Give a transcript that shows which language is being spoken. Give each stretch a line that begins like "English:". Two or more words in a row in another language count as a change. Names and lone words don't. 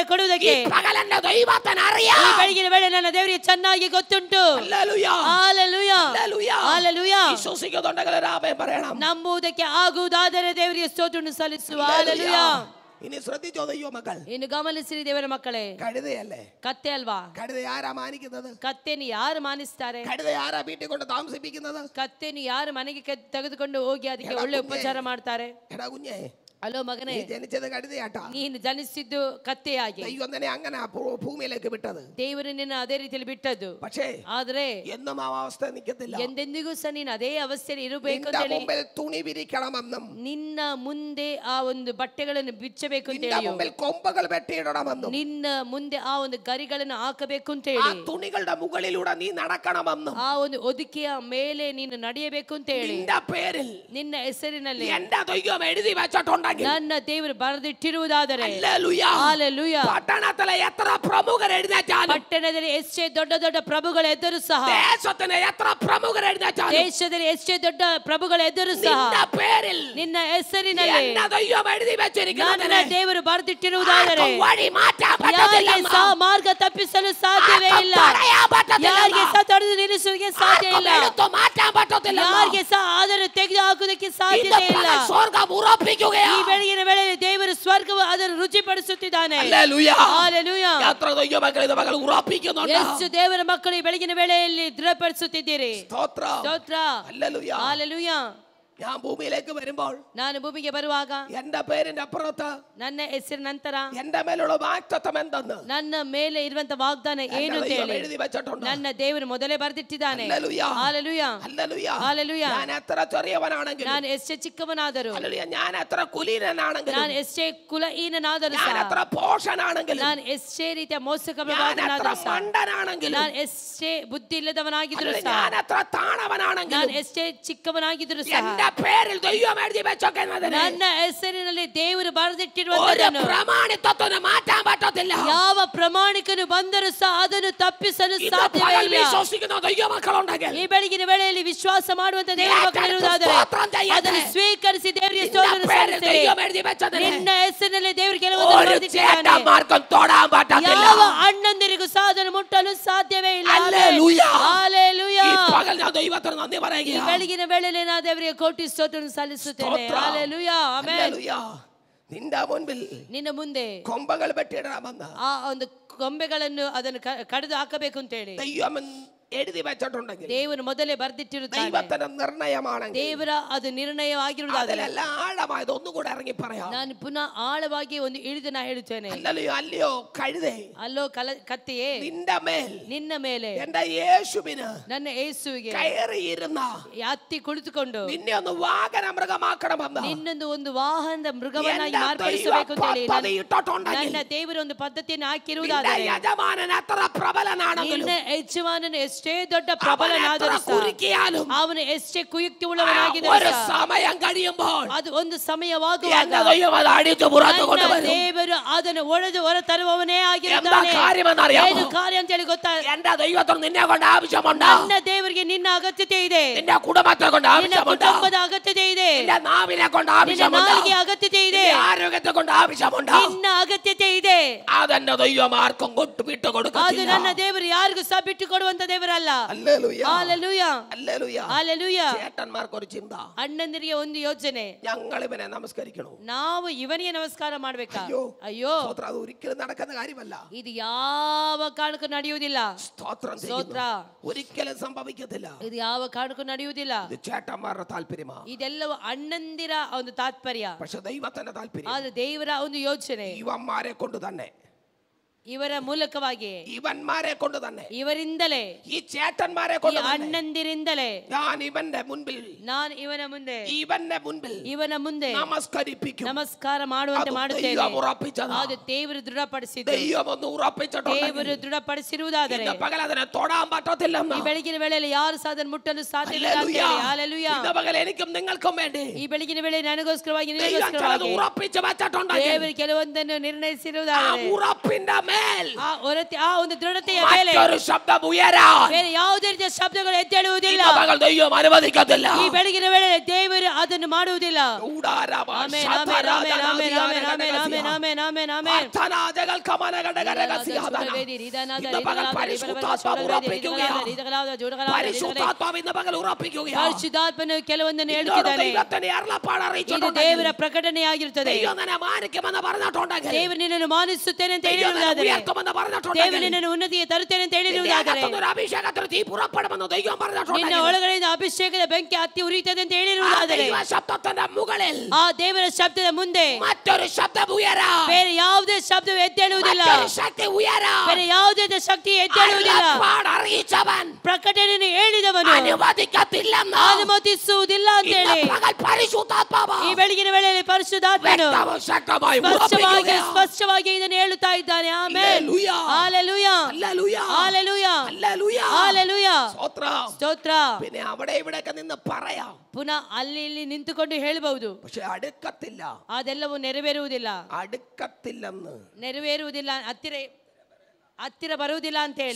Malayalam: ഈ
Kannada: ಕೊಡುವುದಕ್ಕೆ
Malayalam: പകൽ എന്റെ ദൈവത്തിന്
Kannada: ಈ
Malayalam: അറിയാം.
Kannada: ಬೆಳಗಿನ ವೇಳೆ ನನ್ನ ದೇವರಿಗೆ ಚೆನ್ನಾಗಿ ಗೊತ್ತುಂಟು.
Malayalam: ഹല്ലേലൂയ.
Kannada: ಹಲ್ಲೆಲೂಯ.
Malayalam: ഹല്ലേലൂയ.
Kannada: ಹಲ್ಲೆಲೂಯ.
Malayalam: വിശ്വസിക്കുന്നുണ്ടെങ്കിൽ ഒരു ആമേൻ പറയണം.
Kannada: ನಂಬುವುದಕ್ಕೆ ಆಗುವುದಾದರೆ ದೇವರಿಗೆ ಸ್ತೋತ್ರವನ್ನು ಸಲ್ಲಿಸುವ. ಹಲ್ಲೆಲೂಯ.
Malayalam: ഇനി ശ്രദ്ധിച്ചോ ദൈവ മക്കൾ,
Kannada: ಇನ್ನು ಗಮನಿಸಿರಿ ದೇವರ ಮಕ್ಕಳೇ,
Malayalam: കഴുതയല്ലേ?
Kannada: ಕತ್ತೆ ಅಲ್ವಾ?
Malayalam: കഴുത ആരാ മാനിക്കുന്നത്?
Kannada: ಕತ್ತೆಯನ್ನು ಯಾರು ಮಾನಿಸ್ತಾರೆ?
Malayalam: കഴുത ആരാ വീട്ടിൽ കൊണ്ട് താമസിപ്പിക്കുന്നത്?
Kannada: ಕತ್ತೆಯನ್ನು ಯಾರು ಮನೆಗೆ ತೆಗೆದುಕೊಂಡು ಹೋಗಿ ಅದಕ್ಕೆ ಒಳ್ಳೆ ಉಪಚಾರ ಮಾಡ್ತಾರೆ?
Malayalam: എടാ കുഞ്ഞേ,
Kannada: ಅಲೋ ಮಗನೇ,
Malayalam: നീ ജനിച്ചത് കഴുതയാട്ടാ.
Kannada: ನೀನು ಜನಿಸಿದ್ದು ಕತ್ತೆಯಾಗಿ.
Malayalam: ദൈവം തന്നെ അങ്ങനെ ഭൂമിയിലേക്ക് വിട്ടത്.
Kannada: ದೇವರು ನಿನ್ನ ಅದೇ ರೀತಿಯಲ್ಲಿ ಬಿಟ್ಟದ್ದು.
Malayalam: പക്ഷേ
Kannada: ಆದ್ರೆ
Malayalam: എന്നും ആ അവസ്ഥ നിൽക്കത്തില്ല.
Kannada: ಎಂದೆಂದಿಗೂ ಸಹ ನೀನು ಅದೇ ಅವಸ್ಥೆಯಲ್ಲಿ ಇರಬೇಕು
Malayalam: നിന്റെ
Kannada: ಅಂತ ಹೇಳಿ,
Malayalam: മുമ്പിൽ തുണി വിരിക്കണമെന്നും,
Kannada: ನಿನ್ನ ಮುಂದೆ ಆ ಒಂದು ಬಟ್ಟೆಗಳನ್ನು ಬಿಚ್ಚಬೇಕು ಅಂತ
Malayalam: നിന്റെ
Kannada: ಹೇಳಿ,
Malayalam: മുമ്പിൽ കൊമ്പുകൾ വെട്ടിയിടണമെന്നും,
Kannada: ನಿನ್ನ ಮುಂದೆ ಆ ಒಂದು ಗರಿಗಳನ್ನು ಹಾಕಬೇಕು ಅಂತ
Malayalam: ആ
Kannada: ಹೇಳಿ,
Malayalam: തുണികളുടെ മുകളിലൂടെ നീ നടക്കണമെന്നും,
Kannada: ಆ ಒಂದು ಹೊದಿಕೆಯ ಮೇಲೆ ನೀನು ನಡೆಯಬೇಕು ಅಂತ ಹೇಳಿ,
Malayalam: നിന്റെ പേരിൽ
Kannada: ನಿನ್ನ ಹೆಸರಿನಲ್ಲಿ
Malayalam: എന്റെ ദൈവം എഴുതി വെച്ചിട്ടുണ്ടെങ്കിൽ,
Kannada: ನನ್ನ ದೇವರು ಬರೆದಿಟ್ಟಿರುವುದಾದರೆ,
Malayalam: ഹല്ലേലൂയ.
Kannada: ಹಲ್ಲೆಲೂಯ.
Malayalam: പട്ടണത്തിലെ എത്ര പ്രമുഖർ എഴുന്നേറ്റാലും,
Kannada: ಪಟ್ಟಣದಲ್ಲಿ ಎಷ್ಟೇ ದೊಡ್ಡ ದೊಡ್ಡ ಪ್ರಭುಗಳ ಎದುರು ಸಹ,
Malayalam: ദേശത്തിന് എത്ര പ്രമുഖർ എഴുന്നേറ്റാലും,
Kannada: ದೇಶದಲ್ಲಿ ಎಷ್ಟೇ ದೊಡ್ಡ ಪ್ರಭುಗಳ ಎದುರು ಸಹ,
Malayalam: നിന്റെ പേരിൽ
Kannada: ನಿನ್ನ ಹೆಸರಿನಲ್ಲಿ
Malayalam: എന്റെ ദൈവം എഴുതി
Kannada: ನನ್ನ
Malayalam: വെച്ചിരിക്കുന്നതിനെ
Kannada: ದೇವರು ಬರೆದಿಟ್ಟಿರುವುದಾದರೆ
Malayalam: ആർക്കും വഴി മാറ്റാൻ
Kannada: ಯಾರಿಗೆ
Malayalam: പറ്റത്തില്ല.
Kannada: ಸಹ ಮಾರ್ಗ ತಪ್ಪಿಸಲು ಸಾಧ್ಯವೇ ಇಲ್ಲ,
Malayalam: തടയാൻ പറ്റത്തില്ല.
Kannada: ಯಾರಿಗೆ ಸಹ ತಡೆದು ನಿಲ್ಲಿಸುವುದಕ್ಕೆ ಸಾಧ್ಯ
Malayalam: ആർക്കും
Kannada: ಇಲ್ಲ,
Malayalam: എടുത്തു മാറ്റാൻ പറ്റത്തില്ല.
Kannada: ಯಾರಿಗೆ ಸಹ ಅದನ್ನು ತೆಗೆದು ಹಾಕುವುದಕ್ಕೆ
Malayalam: ഇന്ന്
Kannada: ಸಾಧ್ಯತೆ ಇಲ್ಲ.
Malayalam: പകൽ സ്വർഗ്ഗം ഉറപ്പിക്കുകയാ.
Kannada: ಈ ಬೆಳಗಿನ ವೇಳೆಯಲ್ಲಿ ದೇವರು ಸ್ವರ್ಗವು ಅದನ್ನು ರುಚಿಪಡಿಸುತ್ತಿದ್ದಾನೆ.
Malayalam: ഹല്ലേലൂയ.
Kannada: ಹಲ್ಲೆಲೂಯ.
Malayalam: എത്ര ദൈവമക്കൾ ഇത് പകൽ ഉറപ്പിക്കുന്നുണ്ട്?
Kannada: ಎಷ್ಟು ದೇವರ ಮಕ್ಕಳು ಈ ಬೆಳಗಿನ ವೇಳೆಯಲ್ಲಿ ದೃಢಪಡಿಸುತ್ತಿದ್ದೀರಿ?
Malayalam: സ്തോത്രം.
Kannada: ಸ್ತೋತ್ರ.
Malayalam: ഹല്ലേലൂയ.
Kannada: ಹಲ್ಲೆಲೂಯ.
Malayalam: ഞാൻ ഭൂമിയിലേക്ക് വരുമ്പോൾ
Kannada: ನಾನು ಭೂಮಿಗೆ ಬರುವಾಗ
Malayalam: എന്റെ പേരിന്റെ അപ്പുറത്ത്
Kannada: ನನ್ನ ಹೆಸರಿನ ನಂತರ
Malayalam: എന്റെ മേലുള്ള വാഗ്ദത്തം എന്തെന്ന്
Kannada: ನನ್ನ ಮೇಲೆ ಇರುವಂತ ವಾಗ್ದಾನ ಏನು
Malayalam: എന്റെ
Kannada: ಅಂತ
Malayalam: ദൈവം
Kannada: ಹೇಳಿ
Malayalam: എഴുതി വെച്ചിട്ടുണ്ട്.
Kannada: ನನ್ನ ದೇವರು ಮೊದಲೇ ಬರೆದಿಟ್ಟಿದ್ದಾನೆ.
Malayalam: ഹല്ലേലൂയ.
Kannada: ಹಲ್ಲೆಲೂಯ.
Malayalam: ഹല്ലേലൂയ.
Kannada: ಹಲ್ಲೆಲೂಯ.
Malayalam: ഞാൻ എത്ര ചെറിയവനാണെങ്കിലും,
Kannada: ನಾನು ಎಷ್ಟೇ ಚಿಕ್ಕವನಾದರೂ,
Malayalam: ഹല്ലേലൂയ, ഞാൻ എത്ര കുലീനനാണെങ്കിലും,
Kannada: ನಾನು ಎಷ್ಟೇ ಕುಲಹೀನನಾದರೂ
Malayalam: ഞാൻ
Kannada: ಸಹ,
Malayalam: എത്ര പോഷനാണെങ്കിലും,
Kannada: ನಾನು ಎಷ್ಟೇ ರೀತಿಯ
Malayalam: ഞാൻ എത്ര
Kannada: ಮೋಸಕನಾದರೂ ಸಹ,
Malayalam: മണ്ടനാണെങ്കിലും,
Kannada: ನಾನು ಎಷ್ಟೇ ಬುದ್ಧಿ ಇಲ್ಲದವನಾಗಿದ್ರು
Malayalam: ഹല്ലേലൂയ,
Kannada: ಸಹ,
Malayalam: ഞാൻ എത്ര താണവനാണെങ്കിലും,
Kannada: ನಾನು ಎಷ್ಟೇ ಚಿಕ್ಕವನಾಗಿದ್ರು ಸಹ,
Malayalam: എന്റെ പേരിൽ ദൈവം എഴുതി വെച്ചേക്കുന്നതിന്
Kannada: ನನ್ನ ಹೆಸರಿನಲ್ಲಿ ದೇವರು
Malayalam: ഒരു
Kannada: ಬರೆದಿಟ್ಟಿರುವುದನ್ನು
Malayalam: പ്രമാണിത്വത്തിന് മാറ്റാൻ പറ്റത്തില്ല.
Kannada: ಯಾವ ಪ್ರಮಾಣಿಕನು ಬಂದರೂ ಸಹ ಅದನ್ನು ತಪ್ಪಿಸಲು
Malayalam: ഇന്ന്
Kannada: ಸಾಧ್ಯವೇ
Malayalam: പകൽ
Kannada: ಇಲ್ಲ.
Malayalam: വിശ്വസിക്കുന്ന ദൈവമക്കളുണ്ടെങ്കിൽ
Kannada: ಈ ಬೆಳಗಿನ ವೇಳೆಯಲ್ಲಿ ವಿಶ್ವಾಸ ಮಾಡುವಂತ ದೇವರ ಮಕ್ಕಳಿರುವುದಾದರೆ ಅದನ್ನು ಸ್ವೀಕರಿಸಿ ದೇವರಿಗೆ ಸ್ತೋತ್ರ ಸಲ್ಲಿಸಿರಿ.
Malayalam: ദൈവം എഴുതി വെച്ചതിന്
Kannada: ನಿನ್ನ ಹೆಸರಿನಲ್ಲಿ ದೇವರು ಕೆಲವೊಂದು
Malayalam: ഒരു
Kannada: ಬರೆದಿಟ್ಟಿದ್ದಾನೆ.
Malayalam: ചേട്ടന്മാർക്കും തൊടാൻ പറ്റത്തില്ല.
Kannada: ಯಾವ ಅಣ್ಣಂದಿರಿಗೂ ಸಹ ಅದನ್ನು ಮುಟ್ಟಲು ಸಾಧ್ಯವೇ ಇಲ್ಲ.
Malayalam: ഹല്ലേലൂയ.
Kannada: ಹಲ್ಲೆಲೂಯಾ.
Malayalam: ഈ പകൽ ഞാൻ ദൈവത്തിന് നന്ദി പറയുകയാണ്.
Kannada: ಬೆಳಗಿನ ವೇಳೆಯಲ್ಲಿ ನಾನು ದೇವರಿಗೆ ಕೋಟಿ ಸ್ತೋತ್ರ ಸಲ್ಲಿಸುತ್ತೇನೆ. ಹಲ್ಲೆಲೂಯಾ. ಆಮೆನ್.
Malayalam: ഹല്ലേലൂയ. നിന്റെ മുൻപിൽ
Kannada: ನಿನ್ನ ಮುಂದೆ
Malayalam: കൊമ്പകൾ വെട്ടിയിടാമെന്ന്
Kannada: ಆ ಒಂದು ಕೊಂಬೆಗಳನ್ನು ಅದನ್ನು ಕಡಿದು ಹಾಕಬೇಕು ಅಂತ ಹೇಳಿ
Malayalam: ദൈവം എഴുതി വെച്ചിട്ടുണ്ടെങ്കിൽ
Kannada: ದೇವರು ಮೊದಲೇ ಬರೆದಿಟ್ಟಿರುತ್ತಾನೆ.
Malayalam: ദൈവത്തിന്റെ നിർണയമാണെങ്കിൽ
Kannada: ದೇವರ ಅದು ನಿರ್ಣಯವಾಗಿರುವುದಾದರೆ
Malayalam: അതിലെല്ലാം ആഴമായത് ഒന്നുകൂടെ ഇറങ്ങി പറയാം.
Kannada: ನಾನು ಪುನಃ ಆಳವಾಗಿ ಒಂದು ಇಳಿದು ನಾ ಹೇಳುತ್ತೇನೆ.
Malayalam: അല്ലയോ കഴുതേ,
Kannada: ಅಲ್ಲೋ ಕತ್ತೆಯೇ,
Malayalam: നിന്റെ മേൽ
Kannada: ನಿನ್ನ ಮೇಲೆ
Malayalam: എന്റെ യേശുവിന്
Kannada: ನನ್ನ ಯೇಸುವಿಗೆ
Malayalam: കയറിയിരുന്ന
Kannada: ಹತ್ತಿ ಕುಳಿತುಕೊಂಡು
Malayalam: നിന്നെ ഒന്ന് വാഹന മൃഗമാക്കണമെന്ന്
Kannada: ನಿನ್ನೊಂದು ಒಂದು ವಾಹನದ ಮೃಗವನ್ನಾಗಿ
Malayalam: എന്റെ
Kannada: ಮಾರ್ಪಡಿಸಬೇಕು ಅಂತ ಹೇಳಿ
Malayalam: പദ്ധതി ഇട്ടിട്ടുണ്ടെങ്കിൽ
Kannada: ನನ್ನ ದೇವರ ಒಂದು ಪದ್ಧತಿಯನ್ನು
Malayalam: നിന്റെ
Kannada: ಹಾಕಿರುವುದಾದರೆ
Malayalam: യജമാനൻ എത്ര പ്രബലനാണെങ്കിലും
Kannada: ನಿನ್ನ ಯಜಮಾನನು ಎಷ್ಟೇ ದೊಡ್ಡ
Malayalam: അവൻ എത്ര
Kannada: ಪ್ರಬಲನಾದರೂ ಸಹ
Malayalam: കുരുക്കിയാലും
Kannada: ಅವನು ಎಷ್ಟೇ ಕುಯುಕ್ತಿ
Malayalam: ഒരു
Kannada: ಉಳ್ಳವನಾಗಿದ್ದರೂ ಸಹ
Malayalam: സമയം കഴിയുമ്പോൾ
Kannada: ಅದು ಒಂದು ಸಮಯವಾಗುವಾಗ
Malayalam: എന്റെ ദൈവം അത് അടിച്ചു പുറത്തു
Kannada: ನನ್ನ
Malayalam: കൊണ്ടുവരും.
Kannada: ದೇವರು ಅದನ್ನು ಒಡೆದು ಹೊರ ತರುವವನೇ
Malayalam: എന്താ
Kannada: ಆಗಿರುತ್ತಾನೆ.
Malayalam: കാര്യമെന്നറിയാമോ?
Kannada: ಏನು ಕಾರ್ಯ ಅಂತ ಹೇಳಿ ಗೊತ್ತಾ?
Malayalam: എന്റെ ദൈവത്തിന് നിന്നെ കൊണ്ട് ആവശ്യമുണ്ട്.
Kannada: ನನ್ನ ದೇವರಿಗೆ ನಿನ್ನ ಅಗತ್ಯತೆ ಇದೆ.
Malayalam: നിന്റെ കുടുംബത്തെ കൊണ്ട്
Kannada: ನಿನ್ನ
Malayalam: ആവശ്യമുണ്ട്.
Kannada: ಕುಟುಂಬದ ಅಗತ್ಯತೆ ಇದೆ.
Malayalam: നിന്റെ നാവിനെ കൊണ്ട്
Kannada: ನಿನ್ನ
Malayalam: ആവശ്യമുണ്ട്.
Kannada: ನಾಲಿಗೆ ಅಗತ್ಯತೆ ಇದೆ.
Malayalam: നിന്റെ ആരോഗ്യത്തെ കൊണ്ട് ആവശ്യമുണ്ട്.
Kannada: ನಿನ್ನ ಅಗತ್ಯತೆ ಇದೆ.
Malayalam: അതെന്റെ ദൈവം ആർക്കും വിട്ടു
Kannada: ಅದು
Malayalam: കൊടുക്കത്തില്ല.
Kannada: ನನ್ನ ದೇವರು ಯಾರಿಗೂ ಸಹ ಬಿಟ್ಟು ಕೊಡುವಂತ ದೇವರಲ್ಲ.
Malayalam: ഹല്ലേലൂയ.
Kannada: ಹalleluya.
Malayalam: ഹല്ലേലൂയ.
Kannada: ಹalleluya.
Malayalam: ചേട്ടന്മാർക്ക് ഒരു ചിന്ത,
Kannada: ಅಣ್ಣಂದಿರಿಗೆ ಒಂದು ಯೋಚನೆ,
Malayalam: ഞങ്ങൾ ഇവനെ നമസ്കരിക്കണോ?
Kannada: ನಾವು ಇವನಿಗೆ ನಮಸ್ಕಾರ ಮಾಡ್ಬೇಕಾ?
Malayalam: അയ്യോ,
Kannada: ಅಯ್ಯೋ,
Malayalam: സ്തോത്രം. അത് ഒരിക്കലും നടക്കുന്ന കാര്യമല്ല.
Kannada: ಇದು ಯಾವ ಕಾರಣಕ್ಕೂ ನಡೆಯುವುದಿಲ್ಲ.
Malayalam: സ്തോത്രം
Kannada: ಸ್ತೋತ್ರ.
Malayalam: ചെയ്യുന്നു. ഒരിക്കലും സംഭവിക്കത്തില്ല.
Kannada: ಇದು ಯಾವ ಕಾರಣಕ್ಕೂ ನಡೆಯುವುದಿಲ್ಲ.
Malayalam: ഇത് ചേട്ടന്മാരുടെ താല്പര്യമാണ്.
Kannada: ಇದೆಲ್ಲವೂ ಅಣ್ಣಂದಿರ ಒಂದು ತಾತ್ಪರ್ಯ.
Malayalam: പക്ഷെ ദൈവത്തിന്റെ താല്പര്യം
Kannada: ಆದ್ರೆ ದೇವರ ಒಂದು ಯೋಚನೆ
Malayalam: ഇവന്മാരെ കൊണ്ട് തന്നെ,
Kannada: ಇವರ ಮೂಲಕವಾಗಿ,
Malayalam: ഇവന്മാരെ കൊണ്ട് തന്നെ,
Kannada: ಇವರಿಂದಲೇ,
Malayalam: ഈ ചേട്ടന്മാരെ
Kannada: ಈ
Malayalam: കൊണ്ട് തന്നെ
Kannada: ಅಣ್ಣಂದಿರಿಂದಲೇ
Malayalam: ഞാൻ ഇവന്റെ മുൻപിൽ,
Kannada: ನಾನು ಇವನ ಮುಂದೆ,
Malayalam: ഇവന്റെ മുൻപിൽ
Kannada: ಇವನ ಮುಂದೆ
Malayalam: നമസ്കരിപ്പിക്കും.
Kannada: ನಮಸ್ಕಾರ ಮಾಡುವಂತೆ ಅದು ಮಾಡುತ್ತೇನೆ.
Malayalam: ദൈവം ഉറപ്പിച്ചതാ.
Kannada: ಅದು ದೇವರು ದೃಢಪಡಿಸಿದ್ದು.
Malayalam: ദൈവം ഒന്ന് ഉറപ്പിച്ചിട്ടുണ്ടെങ്കിൽ
Kannada: ದೇವರು ದೃಢಪಡಿಸಿರುವುದಾದರೆ
Malayalam: ഇന്ന് പകൽ അതിനെ തൊടാൻ പറ്റത്തില്ലെന്ന്.
Kannada: ಈ ಬೆಳಗಿನ ವೇಳೆಯಲ್ಲಿ ಯಾರು ಸಹ ಅದನ್ನು ಮುಟ್ಟಲು ಸಾಧ್ಯವಿಲ್ಲ ಅಂತ ಹೇಳಿ. ಹalleluya.
Malayalam: ഇന്ന് പകൽ എനിക്കും നിങ്ങൾക്കും വേണ്ടി
Kannada: ಈ ಬೆಳಗಿನ ವೇಳೆ ನನಗೋಸ್ಕರವಾಗಿ,
Malayalam: ദൈവം ചിലത്
Kannada: ನಿನಗೋಸ್ಕರವಾಗಿ
Malayalam: ഉറപ്പിച്ച് വെച്ചിട്ടുണ്ടെങ്കിൽ
Kannada: ದೇವರು ಕೆಲವೊಂದನ್ನು
Malayalam: ആ
Kannada: ನಿರ್ಣಯಿಸಿರುವುದಾದರೆ
Malayalam: ഉറപ്പിന്റെ മേൽ
Kannada: ಆ ಒಂದು ದೃಢತೆಯ ಮೇಲೆ
Malayalam: മറ്റൊരു ശബ്ദം ഉയരാൻ
Kannada: ಬೇರೆ ಯಾವುದೇ ರೀತಿಯ ಶಬ್ದಗಳು ಎದ್ದೇಳುವುದಿಲ್ಲ.
Malayalam: ഇന്ന് പകൽ ദൈവം അനുവദിക്കത്തില്ല.
Kannada: ಈ ಬೆಳಗಿನ ವೇಳೆ ದೇವರು ಅದನ್ನು ಮಾಡುವುದಿಲ್ಲ. ഊടാരമ ಆಮೆನ್, ಆಮೆನ್, ಆಮೆನ್, ಆಮೆನ್, ಆಮೆನ್, ಆಮೆನ್, ಆಮೆನ್, ಆಮೆನ್, ಆಮೆನ್, ಆಮೆನ್. അർത്ഥനാദകൾ കമനഘടകരഹസ്യഹദന.
Malayalam: ഇന്ന് പകൽ പരിശുദ്ധാത്മാവ് ഉറപ്പിക്കുകയാണ്. പരിശുദ്ധാത്മാവ് ഇന്ന് പകൽ ഉറപ്പിക്കുകയാണ്.
Kannada: ಪರಿಶುದ್ಧಾತ್ಮನು ಕೆಲವೊಂದನ್ನು
Malayalam: ഇന്നോട്
Kannada: ಹೇಳುತ್ತಿದ್ದಾನೆ.
Malayalam: ദൈവത്തിന്റെ അരുളപ്പാട്
Kannada: ಇದು
Malayalam: അറിയിച്ചിട്ടുണ്ടെങ്കിൽ
Kannada: ದೇವರ ಪ್ರಕಟಣೆಯಾಗಿರುತ್ತದೆ.
Malayalam: ദൈവം നിന്നെ മാനിക്കുമെന്ന് പറഞ്ഞിട്ടുണ്ടെങ്കിൽ,
Kannada: ದೇವರು ನಿನ್ನನ್ನು ಮಾನಿಸುತ್ತೇನೆ ಅಂತ
Malayalam: ദൈവം നിന്നെ
Kannada: ಹೇಳಿರುವುದಾದರೆ,
Malayalam: ഉയർത്തുമെന്ന്
Kannada: ದೇವರು
Malayalam: പറഞ്ഞിട്ടുണ്ടെങ്കിൽ,
Kannada: ನಿನ್ನನ್ನು ಉನ್ನತಿಗೆ ತರುತ್ತೇನೆ ಅಂತ
Malayalam: നിന്റെ
Kannada: ಹೇಳಿರುವುದಾದರೆ,
Malayalam: അകത്തുനിന്ന് ഒരു അഭിഷേകത്തിന് തീ പുറപ്പെടുമെന്ന് ദൈവം
Kannada: ನಿನ್ನ
Malayalam: പറഞ്ഞിട്ടുണ്ടെങ്കിൽ,
Kannada: ಒಳಗಡೆಯಿಂದ ಅಭಿಷೇಕದ ಬೆಂಕಿ ಹತ್ತಿ ಉರಿಯುತ್ತದೆ ಅಂತ
Malayalam: ആ
Kannada: ಹೇಳಿರುವುದಾದರೆ,
Malayalam: ദൈവ ശബ്ദത്തിന്റെ മുകളിൽ
Kannada: ಆ ದೇವರ ಶಬ್ದದ ಮುಂದೆ
Malayalam: മറ്റൊരു ശബ്ദം ഉയരാൻ,
Kannada: ಬೇರೆ ಯಾವುದೇ ಶಬ್ದವು ಎದ್ದೇಳುವುದಿಲ್ಲ.
Malayalam: മറ്റൊരു ശക്തി ഉയരാൻ
Kannada: ಬೇರೆ ಯಾವುದೇ ಶಕ್ತಿ ಎದ್ದೇಳುವುದಿಲ್ಲ.
Malayalam: അരുളപ്പാട് അറിയിച്ചവൻ
Kannada: ಪ್ರಕಟಣೆಯನ್ನು ಹೇಳಿದವನು
Malayalam: അനുവദിക്കത്തില്ലെന്ന്
Kannada: ಅನುಮತಿಸುವುದಿಲ್ಲ ಅಂತ
Malayalam: ഇന്ന്
Kannada: ಹೇಳಿ
Malayalam: പകൽ പരിശുദ്ധാത്മാവ്
Kannada: ಈ ಬೆಳಗಿನ ವೇಳೆಯಲ್ಲಿ ಪರಿಶುದ್ಧಾತ್ಮನು
Malayalam: വ്യക്തവും ശക്തമായി
Kannada: ಸ್ಪಷ್ಟವಾಗಿ ಇದನ್ನು ಹೇಳುತ್ತಾ ಇದ್ದಾನೆ. ಆಮೆನ್. ಹalleluya.
Malayalam: ഹല്ലേലൂയ.
Kannada: ಹalleluya.
Malayalam: ഹല്ലേലൂയ.
Kannada: ಹalleluya.
Malayalam: സ്തോത്രം.
Kannada: ಸ್ತೋತ್ರ.
Malayalam: പിന്നെ അവിടെ ഇവിടെയൊക്കെ നിന്ന് പറയാം,
Kannada: ಪುನಃ ಅಲ್ಲಿ ಇಲ್ಲಿ ನಿಂತುಕೊಂಡು ಹೇಳಬಹುದು.
Malayalam: പക്ഷെ അടുക്കത്തില്ല.
Kannada: ಅದೆಲ್ಲವೂ ನೆರವೇರುವುದಿಲ್ಲ.
Malayalam: അടുക്കത്തില്ലെന്ന്
Kannada: ನೆರವೇರುವುದಿಲ್ಲ, ಹತ್ತಿರ ಬರುವುದಿಲ್ಲ ಅಂತ ಹೇಳಿ